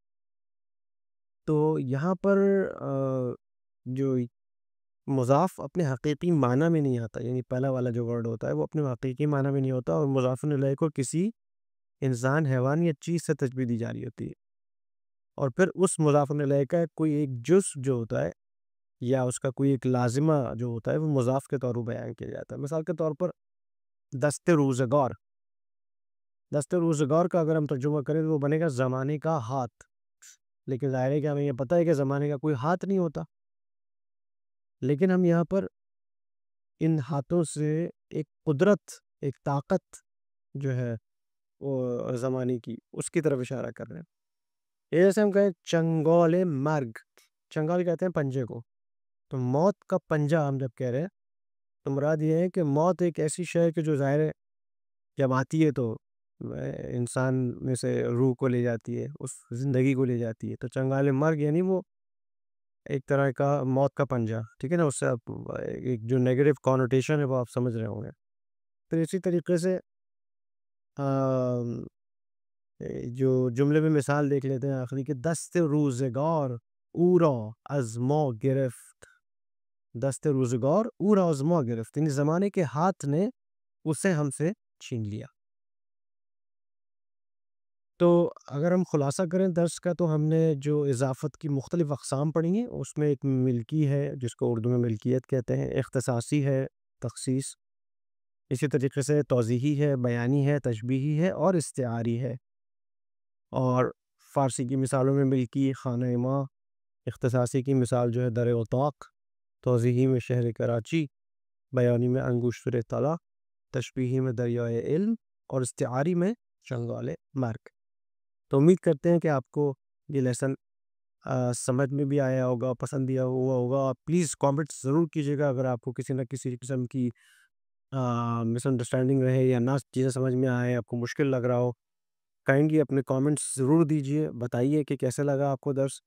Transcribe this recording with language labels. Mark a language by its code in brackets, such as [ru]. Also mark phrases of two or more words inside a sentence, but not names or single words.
[ur] تو یہاں پر جو مضاف اپنے حقیقی معنی میں نہیں آتا، یعنی پہلا والا جو ورڈ ہوتا ہے وہ اپنے حقیقی معنی میں نہیں ہوتا، اور مضاف الیہ کو کسی انسان، حیوان یا چیز سے تشبیہ دی جا رہی ہوتی ہے. اور پھر اس مضاف الیہ کا کوئی ایک جزء جو ہوتا ہے یا اس کا کوئی ایک لازمہ جو ہوتا ہے وہ مضاف کے طور پر بیان کیا جاتا ہے. مثال کے طور پر [fa] دست روزگار، دست روزگار [ur] کا اگر ہم ترجمہ کریں تو وہ بنے گا زمانے کا ہاتھ. لیکن ظاہر ہے کہ ہمیں یہ پتہ ہے کہ زمانے کا کوئی ہاتھ نہیں ہوتا، لیکن ہم یہاں پر ان ہاتھوں سے ایک قدرت، ایک طاقت جو ہے وہ زمانے کی، اس کی طرف اشارہ کر رہے ہیں. یہ جیسے ہم کہیں [fa] چنگول مرگ، [ur] چنگال کہتے ہیں پنجے کو. تو موت کا پنجہ ہم جب کہہ رہے ہیں تو مراد یہ ہے کہ موت ایک ایسی شے کہ جو ظاہر ہے جب آتی ہے تو انسان میں سے روح کو لے جاتی ہے، اس زندگی کو لے جاتی ہے. تو [fa] چنگال مرگ [ur] یعنی وہ ایک طرح کا موت کا پنجہ. ٹھیک ہے نا. اس سے آپ ایک جو [en] negative connotation [ur] ہے وہ آپ سمجھ رہے ہوں گے. پھر اسی طریقے سے جو جملے میں مثال دیکھ لیتے ہیں آخری کہ [fa] دست روزگار، او را از ما گرفت، دست روزگار او را از ما گرفت، [ur] یعنی زمانے کے ہاتھ نے اسے ہم سے چھین لیا۔ تو اگر ہم خلاصہ کریں درس کا، تو ہم نے جو اضافت کی مختلف اقسام پڑھی ہیں، اس میں ایک ملکی ہے جس کو اردو میں ملکیت کہتے ہیں، اختصاصی ہے، تخصیص، اسی طریقے سے توضیحی ہے، بیانی ہے، تشبیہی ہے اور استعاری ہے۔ اور فارسی کی مثالوں میں ملکی [fa] خانہ ماں، [ur] اختصاصی کی مثال جو ہے [fa] در اطاق، [ur] توضیحی میں [fa] شہر کراچی، [ur] بیانی میں [fa] انگشتر طلا، [ur] تشبیہی میں [fa] دریائے علم [ur] اور استعاری میں [fa] چنگال مرگ۔ [ur] تو امید کرتے ہیں کہ آپ کو یہ لیسن سمجھ میں بھی آیا ہوگا، پسند بھی ہوا ہوگا۔ آپ پلیز کامنٹ ضرور کیجیے گا اگر آپ کو کسی نہ کسی قسم کی [en] miss understanding [ur] رہے یا نہ چیزیں سمجھ میں آئے، آپ کو مشکل لگ رہا ہو، کائنڈلی اپنے کامنٹس ضرور دیجیے، بتائیے کہ کیسے لگا آپ کو درس۔